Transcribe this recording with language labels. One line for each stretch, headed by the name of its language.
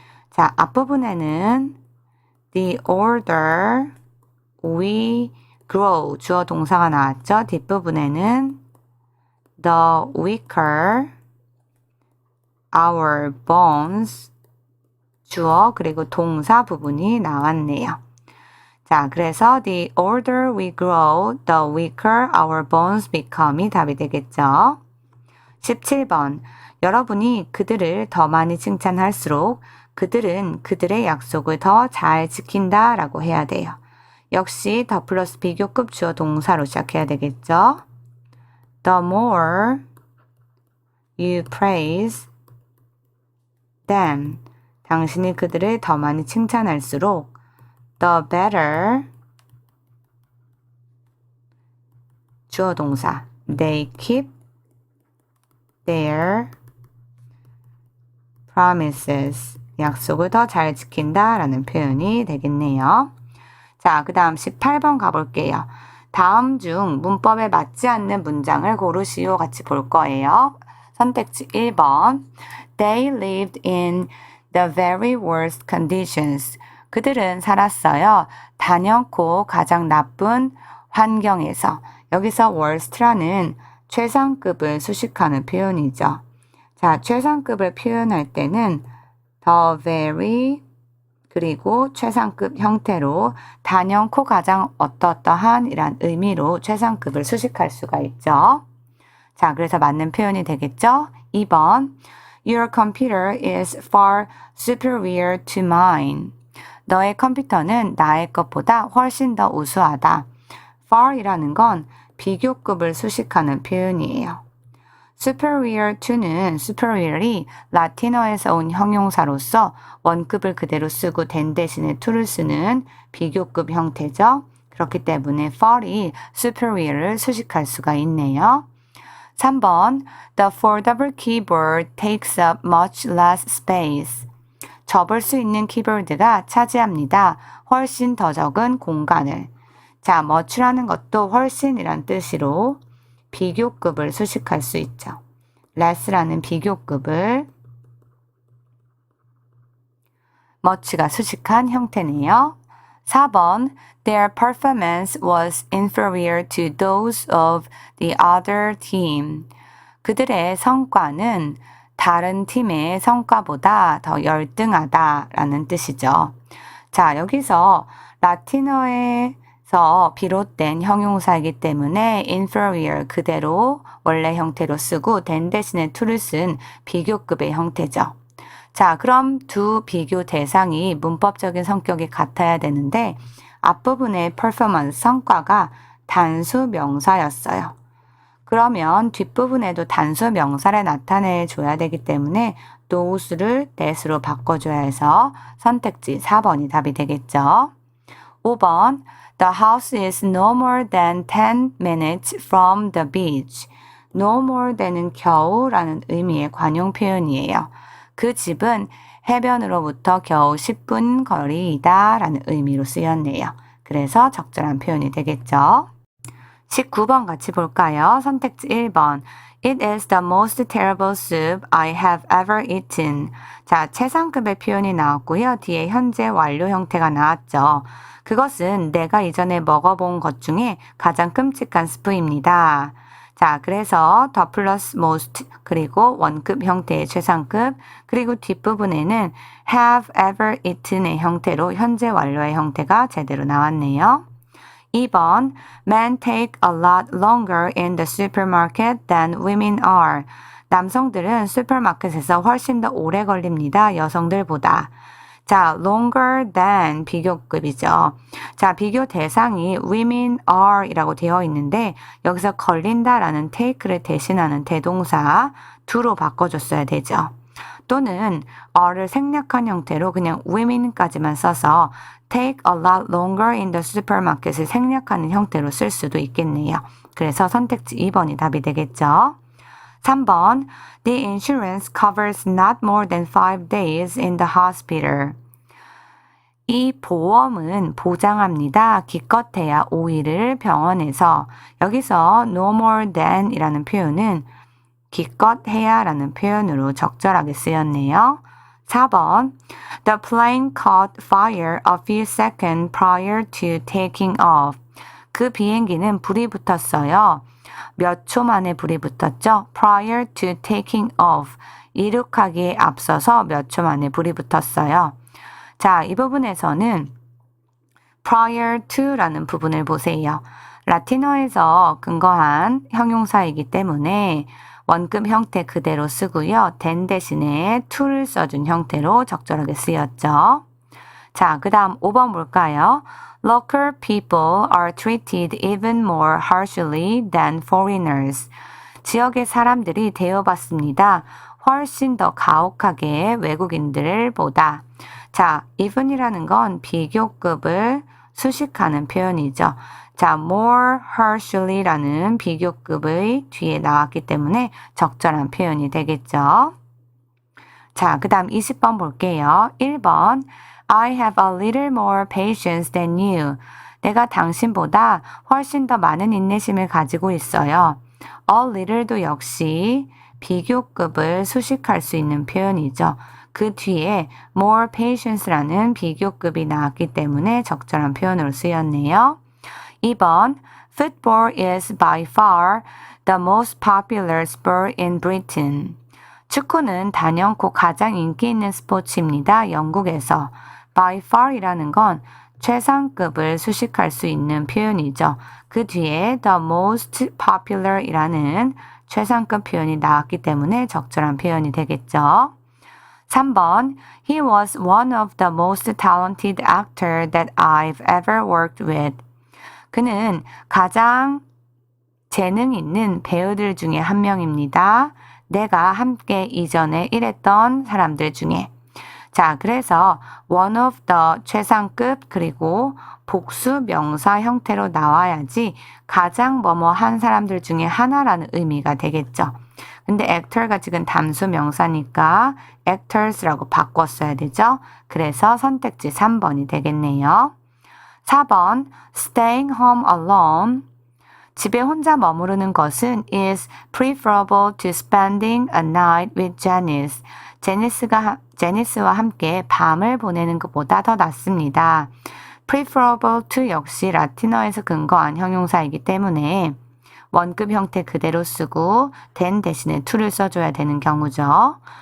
Korean: 자, 앞부분에는
English: the older we grow
Korean: 주어 동사가 나왔죠. 뒷부분에는
English: the weaker our bones
Korean: 주어 그리고 동사 부분이 나왔네요.
English: 자, 그래서 the older we grow, the weaker our bones become이 답이 되겠죠.
Korean: 17번. 여러분이 그들을 더 많이 칭찬할수록 그들은 그들의 약속을 더 잘 지킨다 라고 해야 돼요. 역시 더 플러스 비교급 주어 동사로 시작해야 되겠죠.
English: The more you praise them.
Korean: 당신이 그들을 더 많이 칭찬할수록
English: the better
Korean: 주어 동사
English: they keep their promises
Korean: 약속을 더 잘 지킨다 라는 표현이 되겠네요. 자, 그 다음 18번 가볼게요. 다음 중 문법에 맞지 않는 문장을 고르시오 같이 볼 거예요.
English: 선택지 1번 They lived in the very worst conditions.
Korean: 그들은 살았어요. 단연코 가장 나쁜 환경에서. 여기서 worst라는 최상급을 수식하는 표현이죠. 자, 최상급을 표현할 때는
English: the very
Korean: 그리고 최상급 형태로 단연코 가장 어떠어떠한 이란 의미로 최상급을 수식할 수가 있죠. 자, 그래서 맞는 표현이 되겠죠?
English: 2번 Your computer is far superior to mine.
Korean: 너의 컴퓨터는 나의 것보다 훨씬 더 우수하다. far이라는 건 비교급을 수식하는 표현이에요. superior to는 superior이 라틴어에서 온 형용사로서 원급을 그대로 쓰고 than 대신에 to를 쓰는 비교급 형태죠. 그렇기 때문에 far이 superior를 수식할 수가 있네요.
English: 3번 The foldable keyboard takes up much less space.
Korean: 접을 수 있는 키보드가 차지합니다. 훨씬 더 적은 공간을. 자, much라는 것도 훨씬이란 뜻으로 비교급을 수식할 수 있죠. less라는 비교급을 much가 수식한 형태네요.
English: 4번 Their performance was inferior to those of the other team.
Korean: 그들의 성과는 다른 팀의 성과보다 더 열등하다라는 뜻이죠. 자, 여기서 라틴어에서 비롯된 형용사이기 때문에 inferior 그대로 원래 형태로 쓰고 than 대신에 to를 쓴 비교급의 형태죠. 자, 그럼 두 비교 대상이 문법적인 성격이 같아야 되는데 앞부분의 performance 성과가 단수 명사였어요. 그러면 뒷부분에도 단수 명사를 나타내 줘야 되기 때문에 those를 that으로 바꿔줘야 해서 선택지 4번이 답이 되겠죠.
English: 5번 The house is no more than 10 minutes from the beach. No more than
Korean: 은 겨우라는 의미의 관용 표현이에요. 그 집은 해변으로부터 겨우 10분 거리이다 라는 의미로 쓰였네요. 그래서 적절한 표현이 되겠죠. 19번 같이 볼까요?
English: 선택지 1번 It is the most terrible soup I have ever eaten.
Korean: 자, 최상급의 표현이 나왔고요. 뒤에 현재 완료 형태가 나왔죠. 그것은 내가 이전에 먹어본 것 중에 가장 끔찍한 스프입니다. 자, 그래서 더 플러스 most 그리고 원급 형태의 최상급 그리고 뒷부분에는
English: have ever eaten
Korean: 의 형태로 현재 완료의 형태가 제대로 나왔네요.
English: 2번 Men take a lot longer in the supermarket than women are.
Korean: 남성들은 슈퍼마켓에서 훨씬 더 오래 걸립니다. 여성들보다. 자, longer than 비교급이죠. 자, 비교 대상이
English: women are
Korean: 이라고 되어 있는데 여기서 걸린다라는 take를 대신하는 대동사 do로 바꿔줬어야 되죠. 또는 are를 생략한 형태로 그냥 women까지만 써서
English: take a lot longer in the supermarket
Korean: 을 생략하는 형태로 쓸 수도 있겠네요. 그래서 선택지 2번이 답이 되겠죠.
English: 3번 The insurance covers not more than 5 days in the hospital.
Korean: 이 보험은 보장합니다. 기껏해야 5일을 병원에서. 여기서
English: no more than
Korean: 이라는 표현은 기껏해야 라는 표현으로 적절하게 쓰였네요.
English: 4번 The plane caught fire a few seconds prior to taking off.
Korean: 그 비행기는 불이 붙었어요. 몇 초 만에 불이 붙었죠?
English: Prior to taking off.
Korean: 이륙하기에 앞서서 몇 초 만에 불이 붙었어요. 자, 이 부분에서는 prior to라는 부분을 보세요. 라틴어에서 근거한 형용사이기 때문에 원급 형태 그대로 쓰고요. than 대신에 to를 써준 형태로 적절하게 쓰였죠. 자, 그 다음 5번 볼까요?
English: Local people are treated even more harshly than foreigners.
Korean: 지역의 사람들이 대우받습니다. 훨씬 더 가혹하게 외국인들을 보다. 자, even이라는 건 비교급을 수식하는 표현이죠. 자, more harshly라는 비교급의 뒤에 나왔기 때문에 적절한 표현이 되겠죠. 자, 그 다음 20번 볼게요.
English: 1번 I have a little more patience than you.
Korean: 내가 당신보다 훨씬 더 많은 인내심을 가지고 있어요. A little도 역시 비교급을 수식할 수 있는 표현이죠. 그 뒤에
English: more patience
Korean: 라는 비교급이 나왔기 때문에 적절한 표현으로 쓰였네요.
English: 2번 Football is by far the most popular sport in Britain.
Korean: 축구는 단연코 가장 인기 있는 스포츠입니다. 영국에서. by far이라는 건 최상급을 수식할 수 있는 표현이죠. 그 뒤에
English: the most popular
Korean: 이라는 최상급 표현이 나왔기 때문에 적절한 표현이 되겠죠.
English: 3번 He was one of the most talented actors that I've ever worked with.
Korean: 그는 가장 재능 있는 배우들 중에 한 명입니다. 내가 함께 이전에 일했던 사람들 중에. 자, 그래서
English: one of the
Korean: 최상급 그리고 복수 명사 형태로 나와야지 가장 뭐뭐 한 사람들 중에 하나라는 의미가 되겠죠. 근데 actor가 지금 단수 명사니까 actors라고 바꿨어야 되죠. 그래서 선택지 3번이 되겠네요.
English: 4번 staying home alone.
Korean: 집에 혼자 머무르는 것은
English: is preferable to spending a night with Janice.
Korean: 제니스와 함께 밤을 보내는 것보다 더 낫습니다. preferable to 역시 라틴어에서 근거한 형용사이기 때문에 원급 형태 그대로 쓰고 than 대신에 to를 써줘야 되는 경우죠.